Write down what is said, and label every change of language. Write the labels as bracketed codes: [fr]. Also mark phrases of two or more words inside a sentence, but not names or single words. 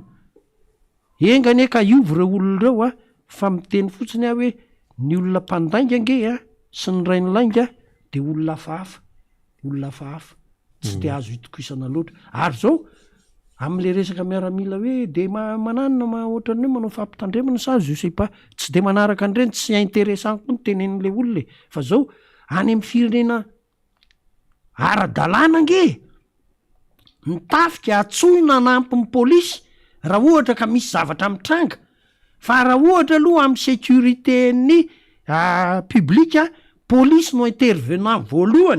[mg] Engane ka iovy reo olona reo a fa miteny fotsiny aho hoe ny olona mpandainga ange a sy ny ray ny lainga de olona hafahafa tsy de azo itokisana loatra. Ary zao am'le resaka miaramila hoe de mananona ohatran'ny hoe manao fampitandremana sa [fr] je sais pas, [mg] tsy de manaraka an'ireny, tsy intéressant koa ny tenen'le olona fa zao any amin'ny firenena ara-dalàna ange mitafika atsoina anampy ny polisy raha ohatra ka misy zavatra mitranga, fa raha ohatra aloha amin'ny sécurité-ny publika polisy no intervenant voalohany.